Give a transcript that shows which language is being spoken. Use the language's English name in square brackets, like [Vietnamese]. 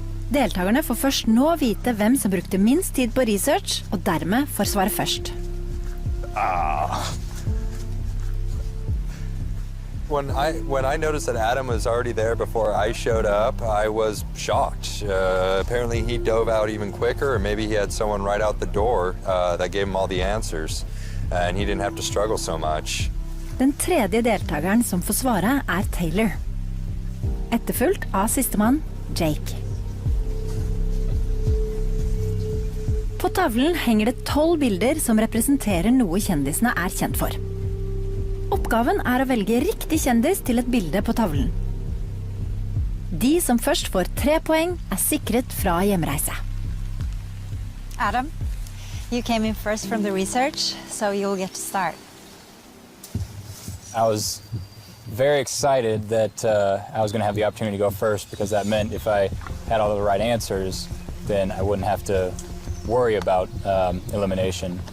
[Norwegian] Deltakerne får først nå vite hvem som brukte minst tid på research, og dermed får svare først. [English] When I noticed that Adam was already there before I showed up, I was shocked. Apparently he dove out even quicker, or maybe he had someone right out the door that gave him all the answers, and he didn't have to struggle so much. [Norwegian] Den tredje deltakeren som får svare er Taylor. Etterfulgt av sistemann, Jake. På tavlen henger det 12 bilder som representerer noe kjendisene er kjent for. Oppgaven er å velge riktig kjendis til et bilde på tavlen. De som først får 3 poeng er sikret fra hjemreise. [English] Adam, you came in first from the research, so you'll get to start. I was very excited that I was going to have the opportunity to go first, because that meant if I had all the right answers, then I wouldn't have to worry about elimination.